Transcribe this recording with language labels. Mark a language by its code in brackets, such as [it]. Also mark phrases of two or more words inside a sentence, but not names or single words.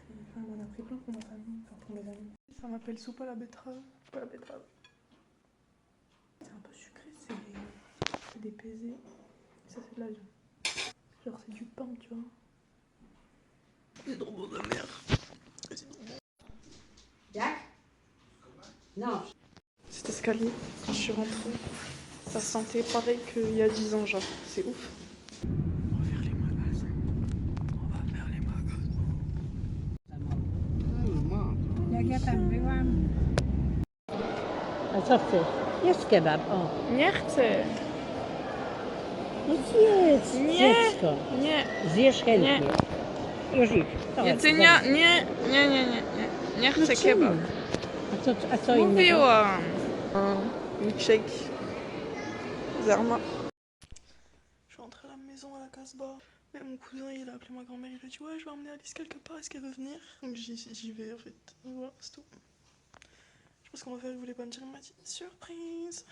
[fr] Enfin, on en a pris plein pour ma famille, enfin pour mes amis. Ça m'appelle soupe à la betterave. Soupe à la betterave. C'est un peu sucré, c'est des pesées. Ça, c'est de la viande. Genre, c'est du pain, tu vois. C'est trop bon, la mère. C'est trop bon. [pl] Jak? No. [fr] Cet escalier, quand je suis rentrée, ça sentait pareil qu'il y a 10 ans, genre. C'est ouf. On va faire les magasins. On va faire les magasins. [pl] Jak ja tam byłam. A co chcesz? Jest kebab, o. Nie chcę. No zjedz, Nie. dziecko. Nie. Zjesz chętnie. Już idź. Jedzenia, nie. Nie chcę kebab. A co innego? Mówiłam. [fr] Milkshake. Zerma. Je suis rentrée à la maison à la Casbah. Mais mon cousin il a appelé ma grand-mère, il a dit ouais je vais emmener Alice quelque part, est-ce qu'elle veut venir? Donc j'y vais en fait. Voilà, c'est tout. Je pense qu'on va faire, il voulait pas me dire, il m'a dit surprise.